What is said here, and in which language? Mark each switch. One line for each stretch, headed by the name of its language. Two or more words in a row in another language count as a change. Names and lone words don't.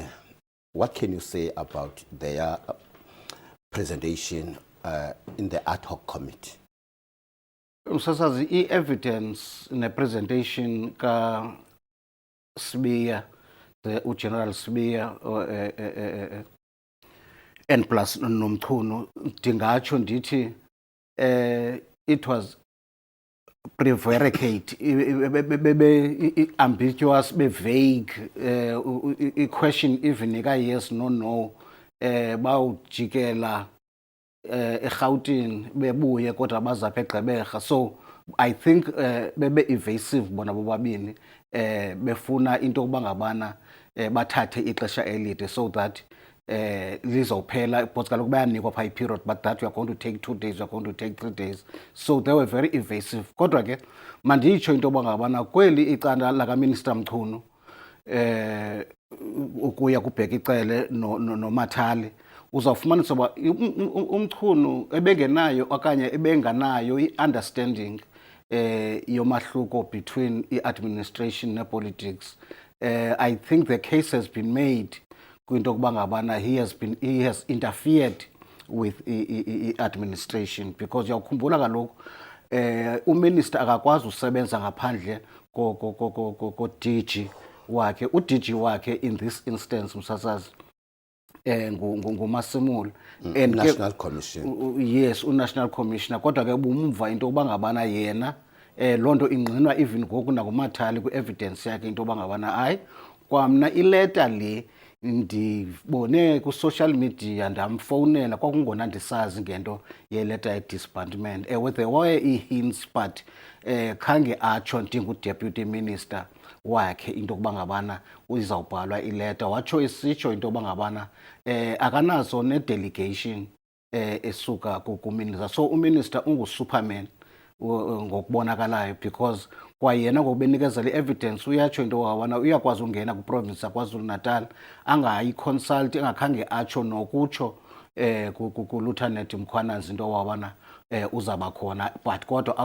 English: What can you say about their presentation in the ad hoc committee?
Xhosa: Umsasazi, i-evidence ne-presentation ka Sibiya,
English: the General Sibiya, and plus Nomchunu,
Xhosa: ndingatsho ndithi
English: it was prevaricate, ambiguous, vague, question even yes, no,
Xhosa: bawujikela eGauteng bebuye kodwa bazapha eGqeberha.
English: So I think bebe evasive
Xhosa: bona bobabini, befuna into kubangabana bathathe ixesha elide
English: so that lizophela, because
Xhosa: kaloku bayanikwa pha
English: period, but that you are going to take 2 days, you are going to take 3 days. So they were very evasive.
Xhosa: Kodwa ke manditsho into bangabana kweli icala laka Minister Mchunu ukuya kuBhekicele no Mathale, uzawufumanisa uba uMchunu ebengenayo okanye ebenganayo i-understanding yomahluko between i-administration ne-politics.
English: I think the case has been made
Xhosa: kwinto kubangabana
English: he has interfered with i-administration, because
Xhosa: uyawukhumbula kaloku uminister akakwazi usebenza ngaphandle ko-DG wakhe. U-DG wakhe
English: in this instance,
Xhosa: Msasazi, nguMasimula, and
English: National Commission.
Xhosa: Yes, uNational Commissioner. Kodwa ke bumva into bangabana yena loo nto ingqinwa even ngoku nakuMathale kwi-evidence yakhe into bangabana hayi kwamna ileta le ndibone ku-
English: social media
Xhosa: ndamfowunela kwakungona ndisazi ngento yeleta ye-disbandment.
English: There were
Xhosa: i-hints, but khange atsho ndingu-deputy minister wakhe into kubangabana izawubhalwa ileta. Watsho isitsho into bangabana akanazo ne-delegation esuka kuminister. So uminister ungu-superman ngokubonakalayo because kwayena ngokubenikezela i-evidence uyatsho into wabana uyakwazi ungena ku-province yaKwaZulu Natal angayiconsult engakhange atsho nokutsho ku-Lieutenant Mkhwanazi into wabana uzaba khona but kodwa